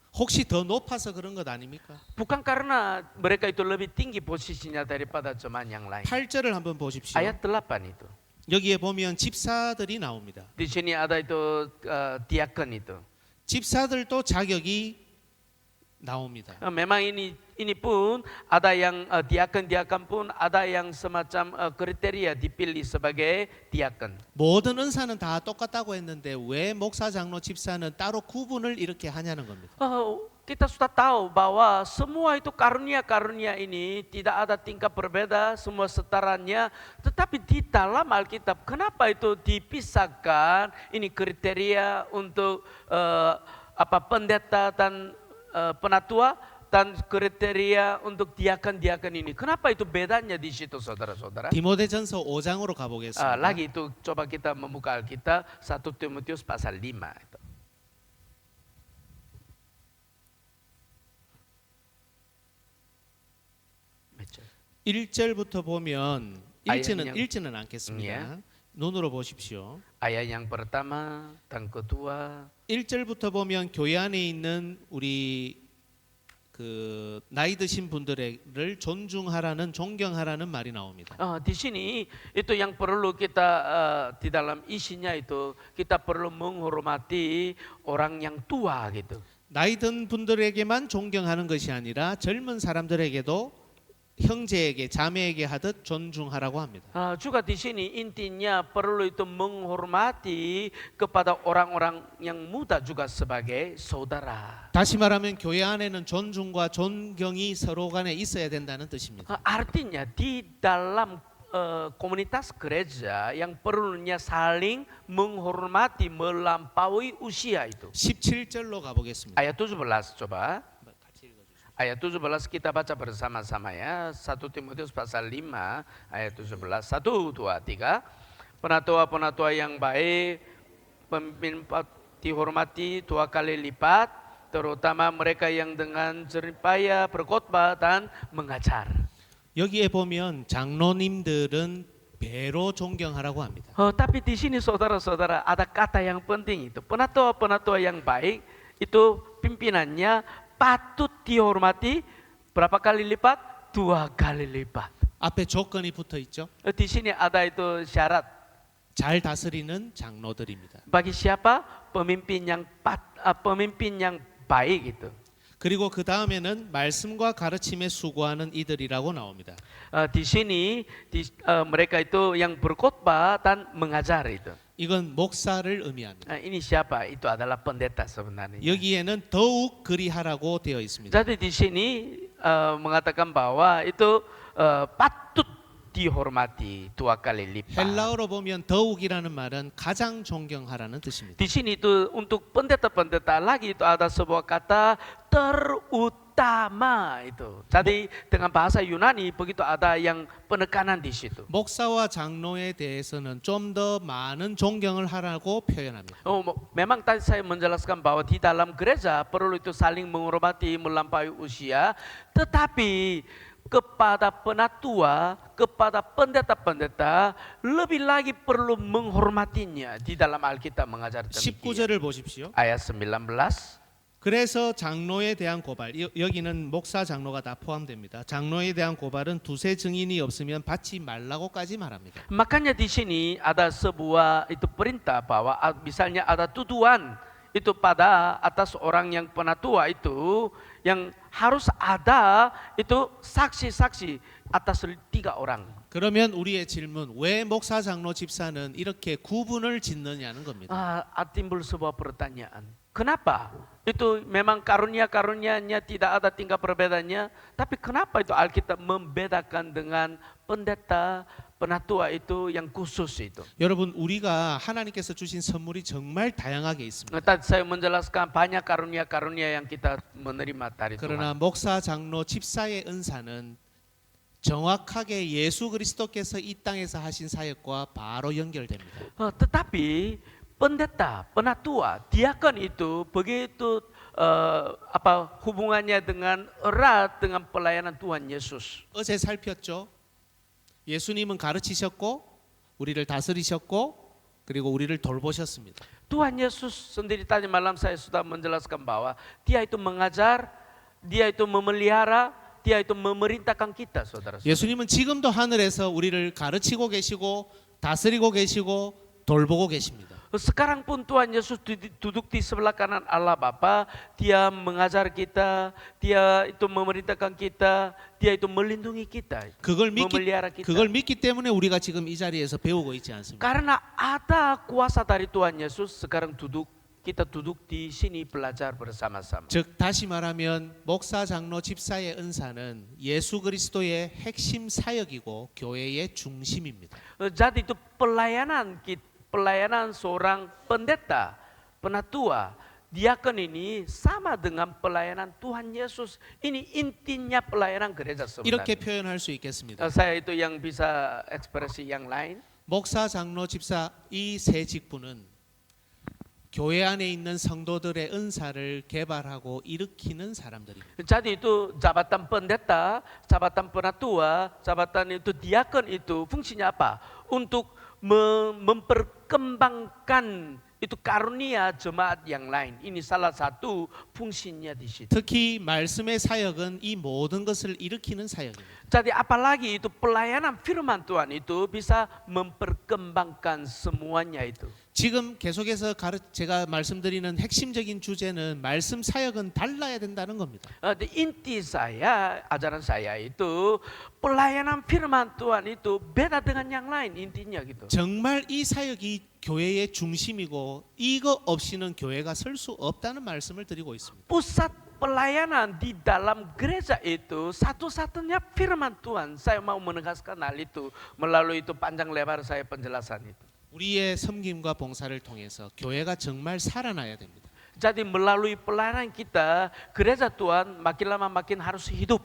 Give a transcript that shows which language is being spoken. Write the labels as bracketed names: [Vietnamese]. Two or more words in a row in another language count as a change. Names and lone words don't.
[Korean] 혹시 더 높아서 그런 것 아닙니까? [Indonesian] Bukan karena mereka itu lebih tinggi posisinya daripada jemaat yang lain. [Korean] 8절을 한번 보십시오. [Indonesian] Ayat 8 itu. [Korean] 여기에 보면 집사들이 나옵니다. [Indonesian] Di sini ada itu diakon itu. [Korean] 집사들도 자격이 나옵니다. [Indonesian] Memang ini pun ada yang diaken pun ada yang semacam kriteria dipilih sebagai diaken. [Korean] 모든 은사는 다 똑같다고 했는데 왜 목사, 장로, 집사는 따로 구분을 이렇게 하냐는 겁니다. [Indonesian] Kita sudah tahu bahwa semua itu karunia-karunia ini tidak ada tingkat berbeda, semua setaranya. Tetapi di dalam Alkitab, kenapa itu dipisahkan? Ini kriteria untuk pendeta dan penatua dan kriteria untuk diaken-diaken ini. Kenapa itu bedanya di situ, saudara-saudara? [Korean] 디모데전서 5장으로 가보겠습니다. [Indonesian] Lagi itu coba kita membuka Alkitab 1 Timotius pasal 5 itu. Baca. [Korean] 1절부터 보면 아예 읽지는 않겠습니다. 예. 눈으로 보십시오. [Indonesian] Ayat yang pertama dan kedua [Korean] 1절부터 보면 교회 안에 있는 우리 나이 드신 분들을 존중하라는 존경하라는 말이 나옵니다. [Indonesian] di sini itu yang perlu kita di dalam isinya itu kita perlu menghormati orang yang tua gitu. [Korean] 나이 든 분들에게만 존경하는 것이 아니라 젊은 사람들에게도 형제에게 자매에게 하듯 존중하라고 합니다. [Indonesian] Juga di sini intinya perlu itu menghormati kepada orang-orang yang muda juga sebagai saudara. [Korean] 다시 말하면 교회 안에는 존중과 존경이 서로 간에 있어야 된다는 뜻입니다. [Indonesian] Artinya di dalam komunitas gereja yang perlunya saling menghormati melampaui usia itu. [Korean] 17절로 가보겠습니다. [Indonesian] Ayat 17 coba. Ayat 17 kita baca bersama-sama ya. 1 Timotius pasal 5 ayat 17. 1, 2, 3. Penatua-penatua yang baik, pemimpin dihormati 2 kali lipat, terutama mereka yang dengan jerih payah berkhotbah dan mengajar. [Korean] 여기에 보면 장로님들은 배로 존경하라고 합니다. [Indonesian] Tapi di sini saudara-saudara ada kata yang penting itu. Penatua-penatua yang baik itu pimpinannya patut dihormati berapa kali lipat? 2 kali lipat. [Korean] 앞에 조건이 붙어 있죠. [Indonesian] Di sini ada itu syarat. [Korean] 잘 다스리는 장로들입니다. [Indonesian] Bagi siapa? Pemimpin yang baik itu. [Korean] 그리고 그 다음에는 말씀과 가르침에 수고하는 이들이라고 나옵니다. [Indonesian] Di sini mereka itu yang berkhotbah dan mengajar itu. [Korean] 이건 목사를 의미합니다. [Indonesian] Ini siapa? Itu adalah pendeta sebenarnya. [Korean] 여기에는 더욱 그리하라고 되어 있습니다. [Indonesian] Jadi di sini mengatakan bahwa itu patut dihormati 2 kali lipat. [Korean] 헬라어로 보면 더욱이라는 말은 가장 존경하라는 뜻입니다. [Indonesian] Di sini itu untuk pendeta-pendeta lagi itu ada sebuah kata terutama itu. Jadi dengan bahasa Yunani begitu ada yang penekanan di situ. [Korean] 목사와 장로에 대해서는 좀 더 많은 존경을 하라고 표현합니다. [Indonesian] Memang tadi saya menjelaskan bahwa di dalam gereja perlu itu saling menghormati melampaui usia, tetapi kepada penatua, kepada pendeta-pendeta lebih lagi perlu menghormatinya. Di dalam Alkitab mengajar demikian. [Korean] 19절을 보십시오. [Indonesian] Ayat 19. [Korean] 그래서 장로에 대한 고발, 여기는 목사 장로가 다 포함됩니다. 장로에 대한 고발은 두세 증인이 없으면 받지 말라고까지 말합니다. [Indonesian] Makanya di sini ada sebuah itu perintah bahwa misalnya ada tuduhan itu pada atas orang yang penatua itu yang harus ada itu saksi-saksi atas 3 orang. [Korean] 그러면 우리의 질문, 왜 목사, 장로, 집사는 이렇게 구분을 짓느냐는 겁니다. [Indonesian] Timbul sebuah pertanyaan. Kenapa? Itu memang karunia-karunianya tidak ada tingkat perbedaannya, tapi kenapa itu Alkitab membedakan dengan pendeta, penatua itu yang khusus itu? [Korean] 여러분, 우리가 하나님께서 주신 선물이 정말 다양하게 있습니다. [Indonesian] Tadi saya menjelaskan banyak karunia-karunia yang kita menerima dari [Korean] 그러나 [Indonesian] Tuhan. [Korean] 목사, 장로, 집사의 은사는 정확하게 예수 그리스도께서 이 땅에서 하신 사역과 바로 연결됩니다. [Indonesian] Tetapi pendeta, penatua, diakon itu begitu hubungannya dengan erat dengan pelayanan Tuhan Yesus. [Korean] 어제 살폈죠. 예수님은 가르치셨고 우리를 다스리셨고 그리고 우리를 돌보셨습니다. [Indonesian] Tuhan Yesus sendiri tadi malam saya sudah menjelaskan bahwa Dia itu mengajar, Dia itu memelihara, Dia itu memerintahkan kita, saudara. [Korean] 예수님은 지금도 하늘에서 우리를 가르치고 계시고 다스리고 계시고 돌보고 계십니다. [Indonesian] Sekarang pun Tuhan Yesus duduk di sebelah kanan Allah Bapa, Dia mengajar kita, Dia itu memerintahkan kita, Dia itu melindungi kita, memelihara kita. [Korean] 그걸 믿기 때문에 우리가 지금 이 자리에서 배우고 있지 않습니까? [Indonesian] Karena ada kuasa dari Tuhan Yesus, sekarang kita duduk di sini belajar bersama-sama. [Korean] 즉 다시 말하면 목사, 장로, 집사의 은사는 예수 그리스도의 핵심 사역이고 교회의 중심입니다. [Indonesian] Jadi itu pelayanan seorang pendeta, penatua, diakon ini sama dengan pelayanan Tuhan Yesus. Ini intinya pelayanan gereja [Korean] 이렇게 [Indonesian] sebenarnya. [Korean] 표현할 수 있겠습니다. [Indonesian] Saya itu yang bisa ekspresi yang lain. [Korean] 목사, 장로, 집사 이 세 직분은 교회 안에 있는 성도들의 은사를 개발하고 일으키는 사람들입니다. [Indonesian] Jadi itu jabatan pendeta, jabatan penatua, jabatan itu diakon itu fungsinya apa? Untuk memperkembangkan itu karunia jemaat yang lain. Ini salah satu fungsinya di situ. [Korean] 특히 말씀의 사역은 이 모든 것을 일으키는 사역입니다. [Indonesian] Jadi apalagi itu pelayanan firman Tuhan itu bisa memperkembangkan semuanya itu. [Korean] 지금 계속해서 제가 말씀드리는 핵심적인 주제는 말씀 사역은 달라야 된다는 겁니다. [Indonesian] Inti saya, ajaran saya itu pelayanan firman Tuhan itu beda dengan yang lain intinya gitu. [Korean] 정말 이 사역이 교회의 중심이고 이거 없이는 교회가 설 수 없다는 말씀을 드리고 있습니다. [Indonesian] Pusat pelayanan di dalam gereja itu satu-satunya firman Tuhan. Saya mau menegaskan hal itu melalui itu panjang lebar saya penjelasan itu. [Korean] 우리의 섬김과 봉사를 통해서 교회가 정말 살아나야 됩니다. [Indonesian] Jadi melalui pelayanan kita, gereja Tuhan makin lama makin harus hidup.